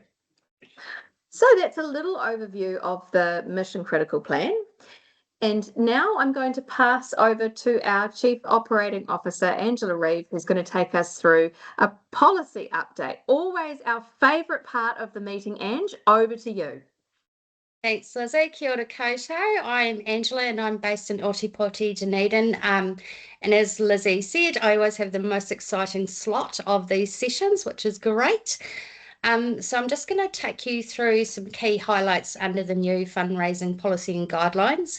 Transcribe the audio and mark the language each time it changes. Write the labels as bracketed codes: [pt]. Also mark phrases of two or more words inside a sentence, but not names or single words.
[en] So that's a little overview of the Mission Critical Plan. And now I'm going to pass over to our Chief Operating Officer, Angela Reeve, who's going to take us through a policy update. Always our favourite part of the meeting. Ange, over to you. Thanks, Lizzie. [mi] Kia ora koutou. [en] I'm Angela and I'm based in Otipoti, Dunedin. And as Lizzie said, I always have the most exciting slot of these sessions, which is great. So I'm just going to take you through some key highlights under the new fundraising policy and guidelines.